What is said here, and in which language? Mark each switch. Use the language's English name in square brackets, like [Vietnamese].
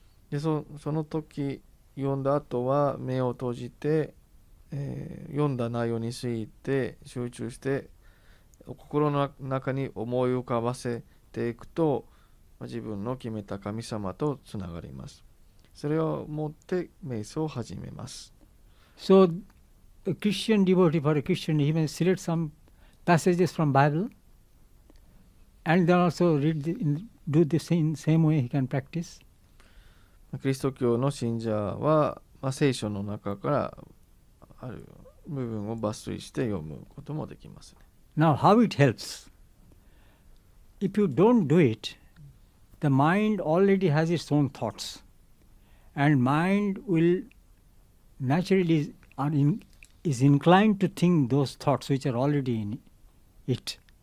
[Japanese] で、その時読んだ後は目を閉じて、読んだ内容について集中して心の中に思い浮かばせていくと、自分の決めた神様とつながります。それを持って瞑想を始めます。 [English] So, a Christian devotee, for a Christian, he may select some passages from Bible and then also do the same way he can practice. [Japanese] キリスト教の信者は、聖書の中からある部分を抜粋して読むこともできますね。 [English] Now, how it helps? If you don't do it, the mind already has its own thoughts, and mind will naturally is inclined to think those thoughts which are already in it.